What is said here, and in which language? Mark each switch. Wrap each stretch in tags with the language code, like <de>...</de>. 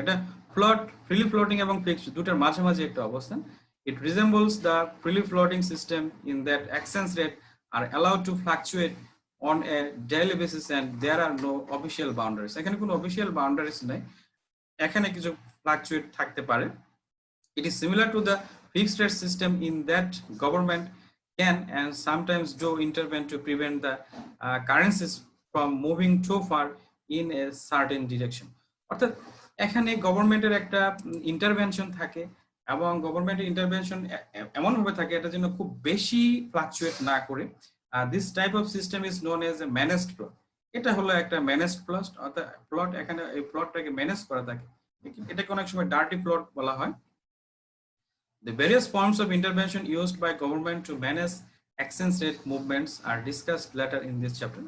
<bn>এটা freely floating এবং fixed দুটার মাঝামাঝি একটা অবস্থান।</bn> <en>It resembles the freely floating system in that exchange rate are allowed to fluctuate on a daily basis and there are no official boundaries.</en> <bn>এখানে কোনো official boundaries নাই, এখানে কিছু fluctuate থাকতে পারে।</bn> <en>It is similar to the fixed rate system in that government can and sometimes do intervene to prevent the currencies from moving too far in a certain direction.</en> <bn>অর্থাৎ এখানে গভর্নমেন্টের একটা intervention থাকে, এবং গভর্নমেন্টের ইন্টারভেনশন এমন ভাবে থাকে এটা যেন খুব বেশি ফ্লাকচুয়েট না করে।</bn> <en>This type of system is known as a managed plot.</en> <bn>এটা হলো একটা ম্যানেজড প্লট, অর্থাৎ প্লট এখানে এই প্লটটাকে ম্যানেজ করা থাকে, এটাকে অনেক সময় ডার্টি প্লট বলা হয়।</bn> <en>The various forms of intervention used by government to manage exchange rate movements are discussed later in this chapter.</en>